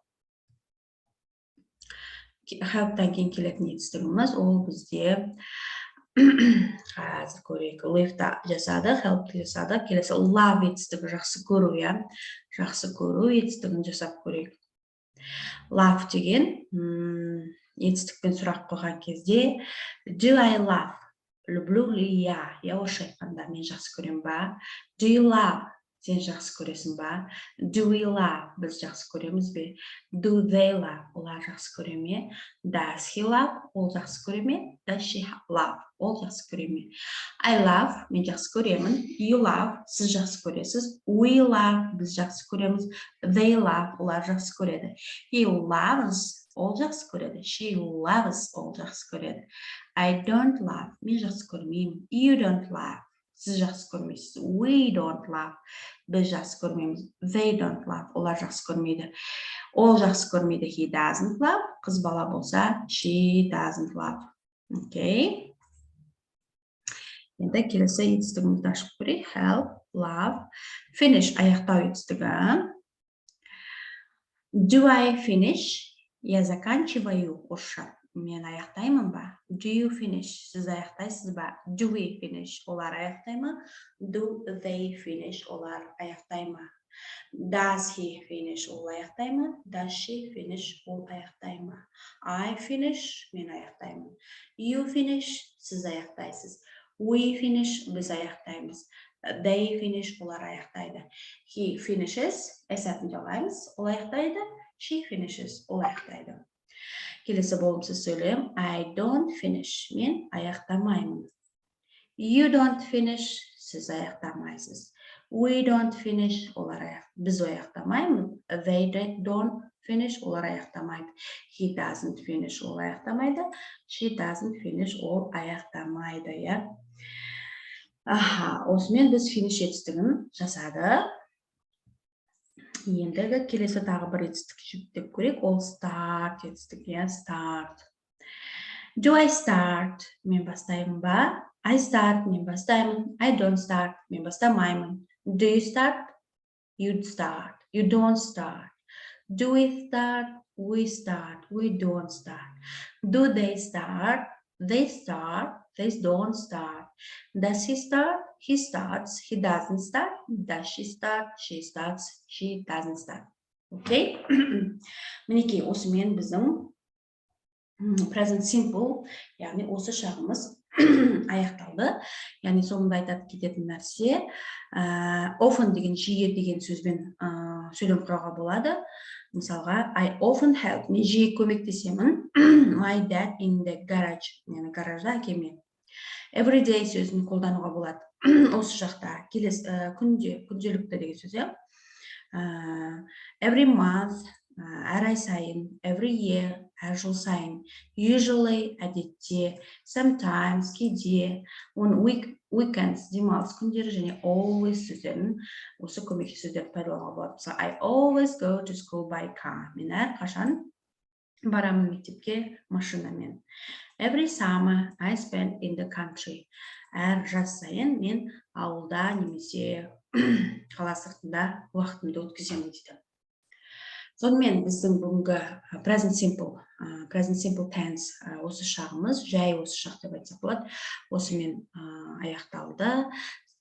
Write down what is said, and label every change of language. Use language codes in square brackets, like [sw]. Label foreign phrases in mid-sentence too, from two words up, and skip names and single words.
[kk] Help-тан кейін келетін етістігіміз, ол бізде қазір көрейік. Live-та жасады, help-ты жасады. Келесі love етістігі, жақсы көру, жақсы көру етістігін жасап көрейік. Love деген етістікпен сұрақ қойған кезде [en] do I love? [ru] Люблю ли я? [kk] Я орысша айтқанда мен жақсы көрем ба? [en] Do you love? [kk] Сен жақсы көресің ба? [en] Do we love? [kk] Біз жақсы көреміз бе? [en] Do they love? [kk] Олар жақсы көре ме? [en] Does he love? [kk] Ол жақсы көре ме? [en] Does she love? [kk] Ол жақсы көре ме? [en] I love, [kk] мен жақсы көремін. [en] You love, [kk] сіз жақсы көресіз. [en] We love, [kk] біз жақсы көреміз. [en] They love, [kk] олар жақсы көреді. [en] He loves, [kk] ол жақсы көреді. [en] She loves, [kk] ол жақсы көреді. [en] I don't love, [kk] мен жақсы көрмеймін. [en] You don't love, [kk] сіз жақсы көрмейсіз. [en] We don't love, [kk] біз жақсы көрмейміз. [en] They don't love, [kk] олар жақсы көрмейді. Ол жақсы көрмейді. [en] He doesn't love, [kk] қыз бала болса, [en] she doesn't love. [kk] Окей. Енді келесі етістігімізді ашып көрейік. [en] Help, love, finish, [kk] аяқтау етістігі. [en] Do I finish? [ru] Я заканчиваю. [kk] Орысша. Мен аяқтаймын ба? [en] Do you finish? [kk] Сіз аяқтайсыз ба? [en] Do we finish? [kk] Олар аяқтай ма? [en] Do they finish? [kk] Олар аяқтай ма? [en] Does he finish? [kk] Ол аяқтай ма? [en] Does she finish? [kk] Ол аяқтай ма? [en] I finish? [kk] Мен аяқтаймын. [en] You finish? [kk] Сіз аяқтайсыз. [en] We finish? [kk] Біз аяқтаймыз. [en] They finish? [kk] Олар аяқтайды. [en] He finishes? [kk] Әсәтін жалғаймыз. Ол аяқтайды. [en] She finishes? [kk] Ол аяқтайды. Келесі болымсыз сөйлем. [en] I don't finish. [kk] Мен аяқтамаймын. [en] You don't finish. [kk] Сіз аяқтамайсыз. [en] We don't finish. [kk] Олар біз аяқтамаймыз. [en] They don't finish. [kk] Олар аяқтамайды. [en] He doesn't finish. [kk] Ол аяқтамайды. [en] She doesn't finish. [kk] Ол аяқтамайды. Осымен біз finish етістігін жасады. Ендігі келесі тағы бір етістік жүктеп көрейік. Ол start етістігі. [en] Start. Do I start? [kk] Мен бастаймын ба? [en] I start. [kk] Мен бастаймын. [en] I don't start. [kk] Мен бастамаймын. [en] Do you start? You start. You don't start. Do we start? We start. We don't start. Do they start? They start. They don't start. Does he start? He starts. He doesn't start. Does she start? She starts. She doesn't start. [kk] Окей? Мінекей, осымен біздің [en] present simple, [kk] яғни осы шағымыз аяқталды. Яғни соңында айтып кететін нәрсе, often деген жиі деген сөзбен сөйлем құруға болады. Мысалға, [en] I often help, [kk] мен жиі көмектесемін. [en] My dad in the garage, [kk] яғни гаражда әкеме. [en] Every day [kk] сөзін қолдануға болады. Осы жақта күнделікті деген сөз. [en] Every month, [kk] әр ай сайын, [en] every year, [kk] әр жыл сайын, usually, әдетте, sometimes, кейде, [en] on weekends, [kk] демалыс күндері және always сөздерін, осы көмекші сөздерді пайдалануға болады. [en] So, I always go to school by car. [kk] Мен әр қашан барамын мектепке машинамен. [en] Every summer, I spend in the country. [kk] Әр жаз сайын мен ауылда немесе қала сыртында уақытымды өткіземін дейді. Сонымен біздің бүгінгі [en] present simple tense [kk] осы шағымыз, жай осы шақ деп айтсақ болады, осымен аяқталды.